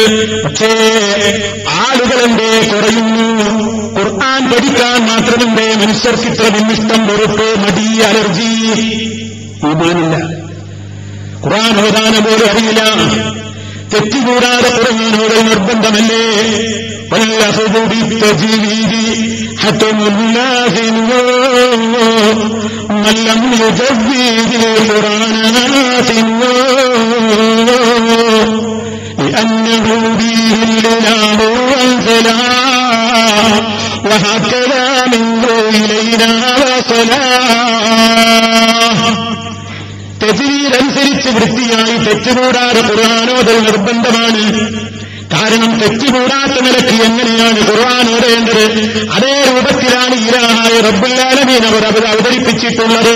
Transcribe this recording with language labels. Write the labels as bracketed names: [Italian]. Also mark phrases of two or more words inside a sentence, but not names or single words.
[Malayalam] പക്ഷേ ആളുകളെന്തേ കുറയുന്നു? ഖുർആൻ പഠിക്കാൻ മാത്രമെന്തേ മനുഷ്യർക്ക് ഇത്ര വിന്നിഷ്ടം, വെറുപ്പ്, മടി, അലർജി? ഈമാനില്ല. ഖുർആൻ ഓതാന പോലും അറിയില്ല. തെറ്റുകൂടാതെ ഖുർആൻ ഓതൽ നിർബന്ധമല്ലേ? [Arabic] والأخذ بالتجويد حتم لازم من لم يجوز القرآن آثم لأنه به الإله أنزلا وهكذا منه إلينا وصلا. [Malayalam] തെജീദനുസരിച്ച് വൃത്തിയായി തെറ്റുകൂടാതെ ഖുർആനോദൽ നിർബന്ധമാണ്. കാരണം തെറ്റുകൂടാത്ത നിലയ്ക്ക് എങ്ങനെയാണ് ഖുർആൻ ഓതേണ്ടത് അതേ രൂപത്തിലാണ് ഇലാഹായ [Arabic] رب العالمين [Malayalam] അവർ അവതരിപ്പിച്ചിട്ടുള്ളത്.